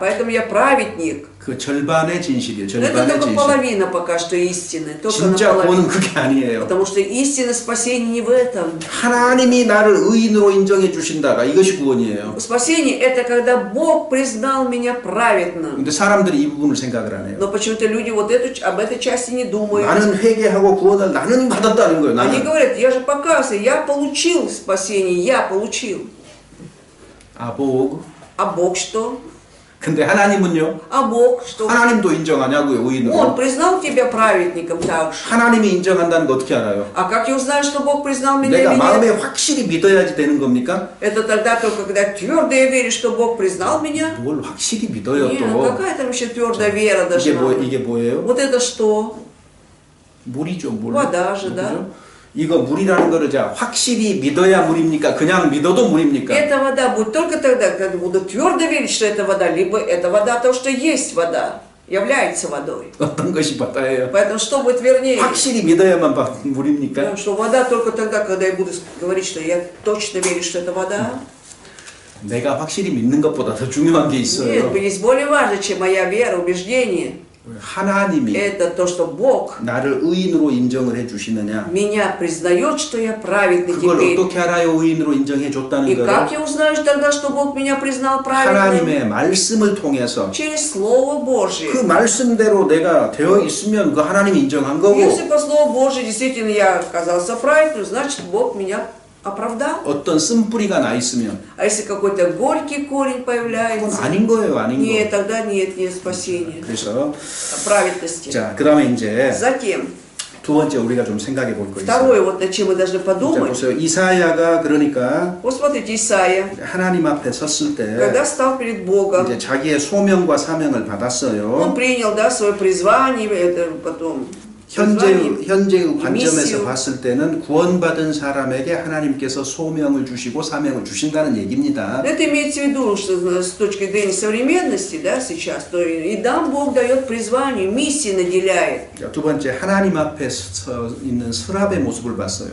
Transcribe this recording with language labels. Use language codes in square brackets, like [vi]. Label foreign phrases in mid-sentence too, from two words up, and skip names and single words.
[ru] поэтому я праведник. [ko] 그 절반의 진실이에요. [ru] Но это [ko] 절반의 [ru] только [ko] 진실. [ru] половина пока что истины, только [ko] 진짜 구원은 [ru] наполовину. [ko] 그게 아니에요. [ru] Потому что истина спасения не в этом. [ko] 하나님이 나를 의인으로 인정해 주신다가 이것이 구원이에요. [ru] Спасение это когда Бог признал меня праведным. [ko] 근데 사람들이 이 부분을 생각을 안 해요. [ru] Но почему-то люди вот об этой части не думают. [ko] 나는 회개하고 구원을 나는 받았다는 거예요. [ru] Они [ko] 나는. [ru] говорят, я же покаялся, я получил спасение, я получил. [ko] 아, 복. [ru] А Бог что? [ko] 근데 하나님은요? [ru] А Бог что? [ko] 하나님도 인정하냐고요, [ru] Он [ko] 의인으로. [ru] признал тебя праведником также. [ko] 하나님이 인정한다는 거 어떻게 알아요? [ru] А как я узнаю, что Бог признал меня [ko] 내가 [ru] или [ko] 마음에 [ru] нет? [ko] 확실히 믿어야지 되는 겁니까? [ru] Это тогда только, когда твердо я верю, что Бог признал меня. [ko] 뭘 확실히 믿어요 [ru] Нет, [ko] 또. [ru] какая там еще твердая вера [ko] 이게 [ru] должна быть? [ko] 이게 뭐예요? [ru] Вот это что? [ko] 물이죠, 물. [ru] вода же, да? [ko] 그죠? 이거 물이라는 거를 자 확실히 믿어야 물입니까? 그냥 믿어도 물입니까? [ru] Эта вода будет только тогда, когда буду твердо верить, что это вода, либо это вода то, что есть вода, является водой. [ko] 어떤 것이 바다예요? [ru] Поэтому что будет вернее? [ko] 확실히 믿어야만 물입니까? [ru] Потому что вода только тогда, когда я буду говорить, что я точно верю, что это вода. [ko] 내가 확실히 믿는 것보다 더 중요한 게 [ru] Нет, [ko] 있어요. [ru] есть более важно, чем моя вера, убеждение. [ko] 하나님이 [ru] Это то, что Бог [ko] 나를 의인으로 인정을 해주시느냐? [ru] меня признает, что я праведный [ko] 그걸 [ru] теперь. [ko] 어떻게 알아요? 의인으로 인정해 줬다는 [ru] И как [ko] 거를 [ru] я узнаю тогда, что Бог меня признал праведным? [ko] 하나님의 말씀을 통해서 [ru] Через Слово Божие. [ko] 그 말씀대로 내가 되어 있으면 그 하나님이 인정한 거고 [ru] Если по Слову Божию действительно я оказался праведным, значит Бог меня оправдал. [ko] 어떤 쓴뿌리가 나 있으면 [ru] А если какой-то горький корень [ko] 그건 [ru] появляется, [ko] 아닌 거예요, 아닌 [ru] нет, [ko] 거. [ru] тогда нет спасения, [ko] 그래서 [ru] праведности. [ko] 자, 그다음에 이제 [ru] Затем, [ko] 두 번째 우리가 좀 생각해 볼 거 있어요. [ru] второе, вот над чем мы должны [ko] 자, [ru] подумать. [ko] 보세요. 이사야가 그러니까 [ru] Вот смотрите, Исаия, [ko] 하나님 앞에 섰을 때 [ru] когда стал перед Богом, [ko] 이제 자기의 소명과 사명을 [ru] он [ko] 받았어요. [ru] принял, да, свое призвание, это потом [ko] 현재의 미시오. 관점에서 봤을 때는 구원받은 사람에게 하나님께서 소명을 주시고 사명을 주신다는 얘기입니다. [ru] Это имеется в виду, что с точки зрения современности, да, сейчас, то и нам Бог дает призвание, миссии наделяет. [ko] 두 번째 하나님 앞에 서 있는 스랍의 모습을 봤어요.